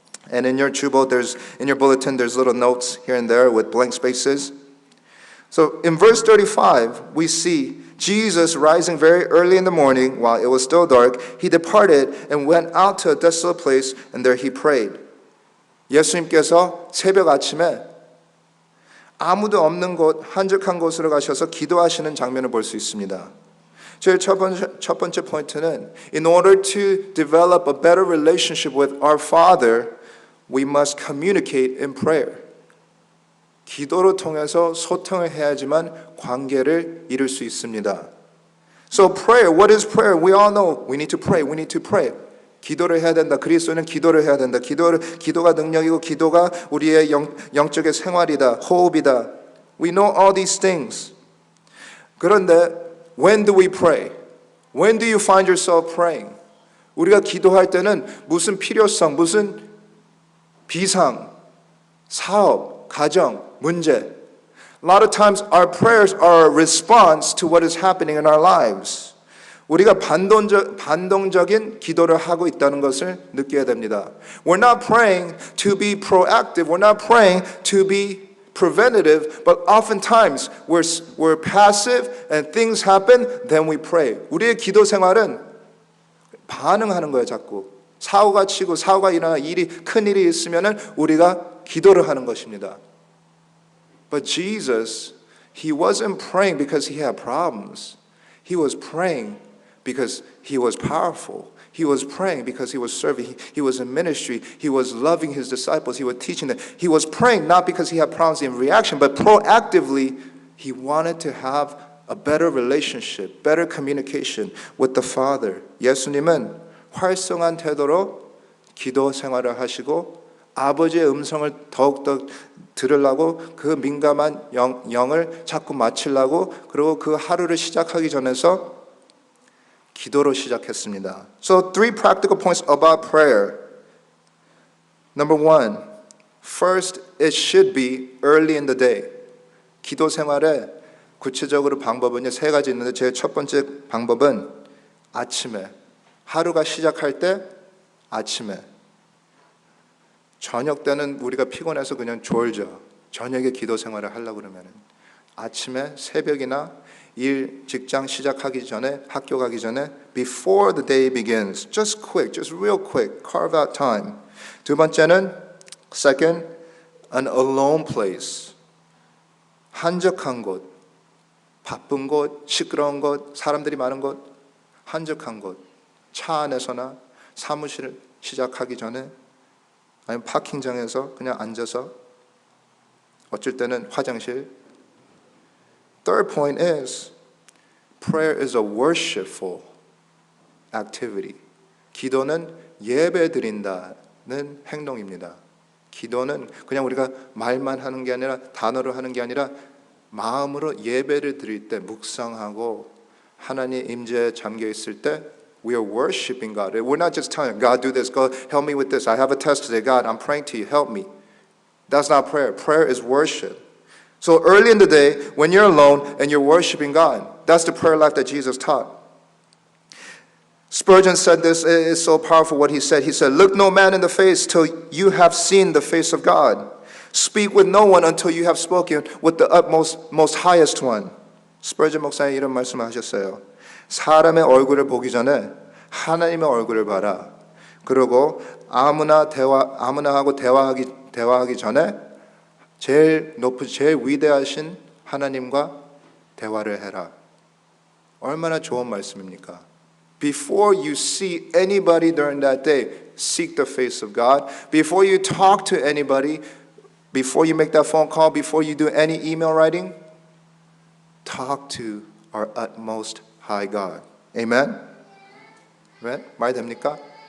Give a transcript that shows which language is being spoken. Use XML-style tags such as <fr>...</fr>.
<en>And in your bulletin, there's little notes here and there with blank spaces. So in verse 35, we see Jesus rising very early in the morning while it was still dark. He departed and went out to a desolate place, and there he prayed.</en> <ko>예수님께서 새벽 아침에 아무도 없는 곳, 한적한 곳으로 가셔서 기도하시는 장면을 볼 수 있습니다. 제 첫 번째 포인트는</ko> <en>in order to develop a better relationship with our Father, we must communicate in prayer.</en> <ko>기도를 통해서 소통을 해야지만 관계를 이룰 수 있습니다.</ko> <en>So prayer, what is prayer? We all know we need to pray. We need to pray.</en> <ko>기도를 해야 된다. 그리스도는 기도를 해야 된다. 기도가 능력이고 기도가 우리의 영적의 생활이다. 호흡이다.</ko> <en>We know all these things.</en> <ko>그런데</ko> <en>when do we pray? When do you find yourself praying?</en> <ko>우리가 기도할 때는 무슨 필요성, 무슨 비상, 사업, 가정, 문제.</ko> <en>A lot of times our prayers are a response to what is happening in our lives.</en> <ko>우리가 반동적인 기도를 하고 있다는 것을 느껴야 됩니다.</ko> <en>We're not praying to be proactive. We're not praying to be preventative. But oftentimes we're passive and things happen, then we pray.</en> <ko>우리의 기도 생활은 반응하는 거예요, 자꾸. 사고가 치고 사고가 일어나 큰 일이 있으면은 우리가 기도를 하는 것입니다.</ko> <en>But Jesus, he wasn't praying because he had problems. He was praying because he was powerful. He was praying because he was serving. He was in ministry. He was loving his disciples. He was teaching them. He was praying not because he had problems in reaction, but proactively, he wanted to have a better relationship, better communication with the Father.</en> <ko>예수님은 활성한 태도로 기도 생활을 하시고 아버지의 음성을 더욱더 들으려고 그 민감한 영을 자꾸 맞추려고 그리고 그 하루를 시작하기 전에서 기도로 시작했습니다.</ko> <en>So 3 practical points about prayer. Number 1, first, it should be early in the day.</en> <ko>기도 생활에 구체적으로 방법은요, 세 가지 있는데 제 첫 번째 방법은 아침에, 하루가 시작할 때 아침에. 저녁 때는 우리가 피곤해서 그냥 졸죠. 저녁에 기도 생활을 하려고 그러면 아침에 새벽이나 일, 직장 시작하기 전에, 학교 가기 전에</ko> <en>before the day begins, just quick, just real quick, carve out time.</en> <ko>두 번째는</ko> <en>second, an alone place,</en> <ko>한적한 곳, 바쁜 곳, 시끄러운 곳, 사람들이 많은 곳, 한적한 곳, 차 안에서나 사무실 시작하기 전에 아니면 파킹장에서 그냥 앉아서, 어쩔 때는 화장실.</ko> <en>Third point is prayer is a worshipful activity.</en> <ko>기도는 예배 드린다는 행동입니다. 기도는 그냥 우리가 말만 하는 게 아니라, 단어로 하는 게 아니라 마음으로 예배를 드릴 때, 묵상하고 하나님 임재에 잠겨 있을 때</ko> <en>we are worshiping God. We're not just telling God, do this, God, help me with this. I have a test today. God, I'm praying to you. Help me. That's not prayer. Prayer is worship. So early in the day, when you're alone and you're worshiping God, that's the prayer life that Jesus taught. Spurgeon said this, it's so powerful what he said. He said, look no man in the face till you have seen the face of God. Speak with no one until you have spoken with the utmost, most highest one.</en> <ko>스퍼전 목사님 이런 말씀을 하셨어요. 사람의 얼굴을 보기 전에 하나님의 얼굴을 봐라. 그리고 아무나 하고 대화하기 전에 제일 높은, 제일 위대하신 하나님과 대화를 해라. 얼마나 좋은 말씀입니까?</ko> <en>Before you see anybody during that day, seek the face of God. Before you talk to anybody, before you make that phone call, before you do any email writing, talk to our utmost high God.</en> <ko>Amen? Amen? 말 됩니까?</ko>